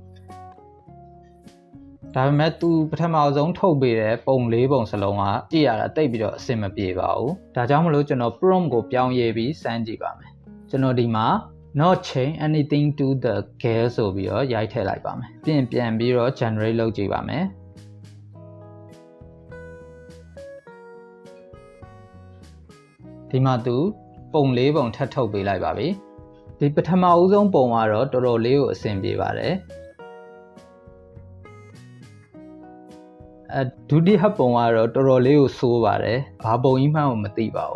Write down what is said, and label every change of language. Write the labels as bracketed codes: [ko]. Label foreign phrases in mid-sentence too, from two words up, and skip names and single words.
[my] ဒါပေမဲ့သူပထမဆုံးထုတ်ပေးတဲ့ပုံ4ပုံစလုံးကကြည့်ရတာတိတ်ပြီးတော့အဆင်မပြေပါဘူးဒါကြောင့်မလို့ကျွန်တော် prompt ကိုပြောင်းရေးပြီးစမ်းကြည့်ပါမယ်ကျွန်တော်ဒီမှာ [en] not change anything to the gear [my] ဆိုပြီးတော့ရိုက်ထည့်လိုက်ပါမယ်ပြန်ပြီးတော့ generate လုပ်ကြည့်ပါမယ် ဒီမှာသူပုံ4ပုံထပ်ထုတ်ပေးလိုက်ပါပြီဒီပထမဦးဆုံးပုံကတော့တော်တော်လေးကိုအဆင်ပြေပါတယ်ဒုတိယပုံကတော့တော်တော်လေးကိုဆိုးပါတယ်ဘာပုံကြီးမှန်းမသိပါဘူး